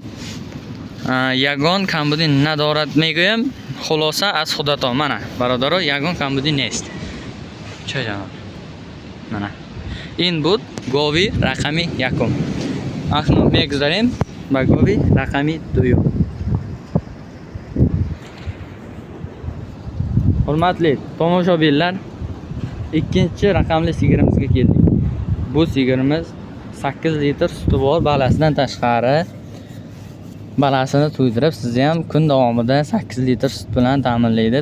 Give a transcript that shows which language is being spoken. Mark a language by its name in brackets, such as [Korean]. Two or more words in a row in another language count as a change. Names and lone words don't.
[Tajik] یگان کمبودی ندارد میگویم. خلاصه از خودتان. منه برادرها، یگان کمبودی نیست. چه جواب؟ منه. این بود گاوی رقمی یکم. اکنون میگذاریم به گاوی رقمی دوم. [Uzbek] Hurmatli tomoshabinlar, ikkinchi raqamli sigirimizga keldik. Bu sigirimiz 8 litr suti bor, balasidan tashqari. Balasini to'ydirib, sizni ham kun davomida 8 litr sut bilan ta'minlaydi.